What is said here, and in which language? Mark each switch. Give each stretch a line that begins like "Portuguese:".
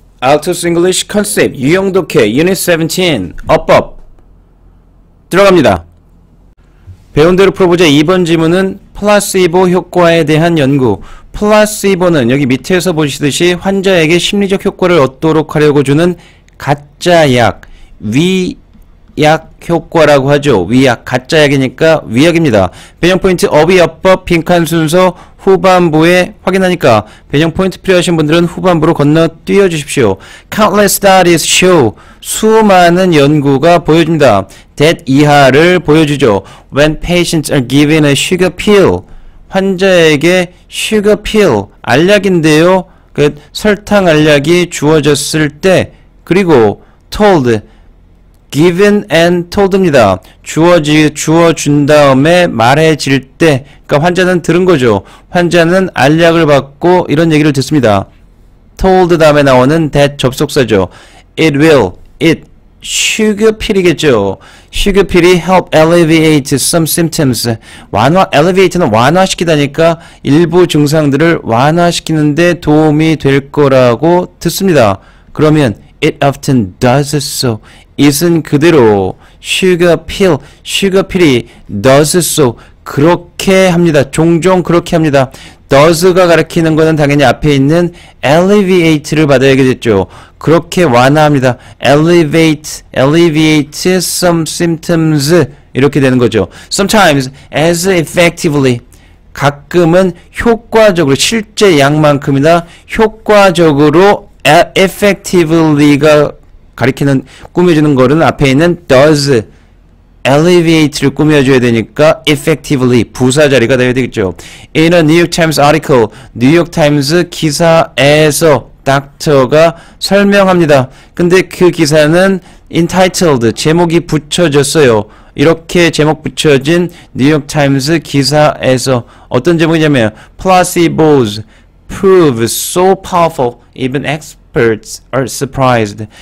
Korean: Altos English Concept 유형독해 Unit 17 어법 들어갑니다. 배운 대로 풀어보자. 2번 지문은 플라시보 효과에 대한 연구. 플라시보는 여기 밑에서 보시듯이 환자에게 심리적 효과를 얻도록 하려고 주는 가짜약, 위약 효과라고 하죠. 위약, 가짜약이니까 위약입니다. 배경 포인트 어휘 어법 빈칸 순서 후반부에 확인하니까 배경 포인트 필요하신 분들은 후반부로 건너뛰어 주십시오.
English: Countless studies show
Korean: 수많은 연구가 보여줍니다. that 이하를 보여주죠.
English: When patients are given a sugar pill
Korean: 환자에게
English: sugar pill
Korean: 알약인데요. 그 설탕 알약이 주어졌을 때 그리고 told
English: given and told
Korean: 입니다. 주어준 다음에 말해질 때, 그러니까 환자는 들은 거죠. 환자는 알약을 받고 이런 얘기를 듣습니다. told 다음에 나오는 that 접속사죠.
English: it will, it, sugar pill이겠죠. sugar pill이 help alleviate some symptoms.
Korean: alleviate는 완화시키다니까 일부 증상들을 완화시키는데 도움이 될 거라고 듣습니다. 그러면
English: it often does so.
Korean: it은 그대로 sugar pill이 does so 그렇게 합니다. 종종 그렇게 합니다. does가 가리키는 거는 당연히 앞에 있는 alleviate를 받아야겠죠. 그렇게 완화합니다.
English: alleviate some symptoms
Korean: 이렇게 되는 거죠.
English: sometimes as effectively
Korean: 가끔은 효과적으로 실제 양만큼이나 효과적으로 effectively가 가리키는 꾸며주는 거는 앞에 있는 does alleviate를 꾸며줘야 되니까 effectively 부사 자리가 되어야 되겠죠.
English: In a New York Times article
Korean: 뉴욕 타임스 기사에서 닥터가 설명합니다. 근데 그 기사는 entitled 제목이 붙여졌어요. 이렇게 제목 붙여진 뉴욕 타임스 기사에서 어떤 제목이냐면
English: placebos prove so powerful even experts are surprised.